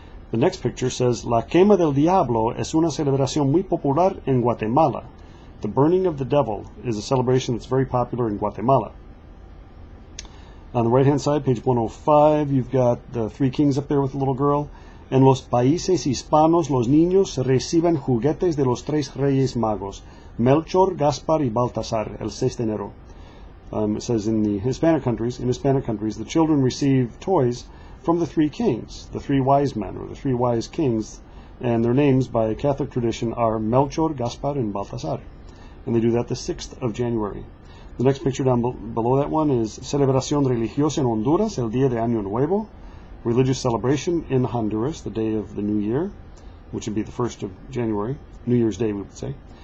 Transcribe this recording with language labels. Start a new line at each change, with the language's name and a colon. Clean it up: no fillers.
English: The next picture says
Spanish: La quema del diablo es una celebración muy popular en Guatemala.
English: The burning of the devil is a celebration that's very popular in Guatemala. On the right-hand side, page 105, you've got the three kings up there with the little girl.
Spanish: En los países hispanos, los niños reciben juguetes de los tres reyes magos, Melchor, Gaspar, y Baltasar, el 6 de enero.
English: It says in the Hispanic countries, the children receive toys from the three kings, the three wise men, or the three wise kings, and their names by Catholic tradition are Melchor, Gaspar, and Baltasar. And they do that the 6th of January. The next picture down below that one is
Spanish: Celebración Religiosa en Honduras, el Día de Año Nuevo,
English: religious celebration in Honduras, the day of the New Year, which would be the 1st of January, New Year's Day we would say.